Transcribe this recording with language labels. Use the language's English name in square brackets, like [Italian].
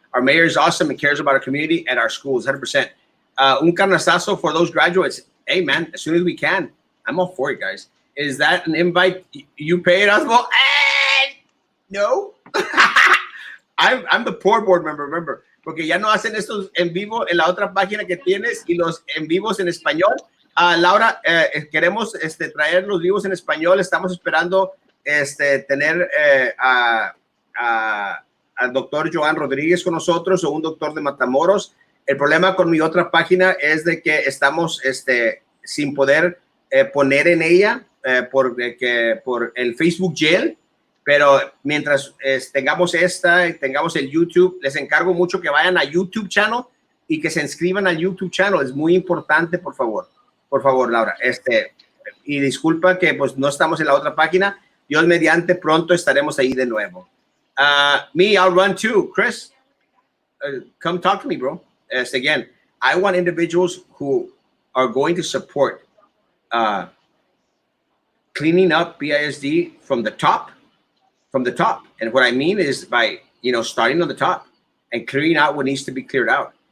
[English] Our mayor is awesome and cares about our community and our schools 100%. [Spanish] Un carnazazo [English] for those graduates. Hey man, as soon as we can. I'm all for it, guys. Is that an invite you pay it, Osmo? No. I'm the poor board member, remember. [Spanish] Porque ya no hacen estos en vivo en la otra página que tienes y los en vivos en español. Laura, queremos traer los vivos en español. Estamos esperando tener al doctor Joan Rodríguez con nosotros o un doctor de Matamoros. El problema con mi otra página es de que estamos sin poder poner en ella por el Facebook Jail. Pero mientras tengamos tengamos el YouTube, les encargo mucho que vayan a YouTube Channel y que se inscriban al YouTube Channel. Es muy importante, por favor. Por favor, Laura. Y disculpa que pues no estamos en la otra página. Dios mediante, pronto estaremos ahí de nuevo. [English] I'll run too. Chris, come talk to me, bro. Again, I want individuals who are going to support cleaning up BISD from the top. And what I mean is by, starting on the top and clearing out what needs to be cleared out.